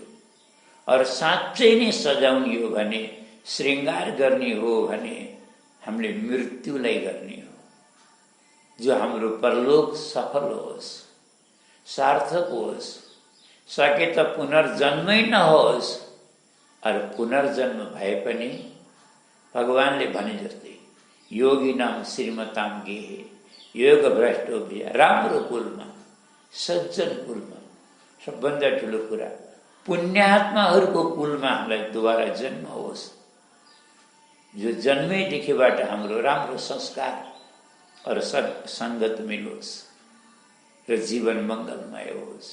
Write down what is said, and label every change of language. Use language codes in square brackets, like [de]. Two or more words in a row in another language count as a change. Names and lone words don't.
[ne] अरू साँच्चै नै सजाउने हो भने, श्रृङ्गार गर्ने हो भने हामीले मृत्युलाई गर्ने हो, जो हाम्रो परलोक सफल होस्, सार्थक होस्, सके त पुनर्जन्मै नहोस्। अरू पुनर्जन्म भए पनि भगवानले भने जस्तै [sa] योगी नाम श्रीमताम गेहे योग भ्रष्टो भिया, [ne] राम्रो कुलमा, सज्जन कुलमा, सबभन्दा ठुलो कुरा पुण्यात्माहरूको कुलमा हामीलाई दोबारा जन्म होस्, जो जन्मैदेखिबाट हाम्रो राम्रो संस्कार और सङ्गत मिलोस् र जीवन मङ्गलमय होस्।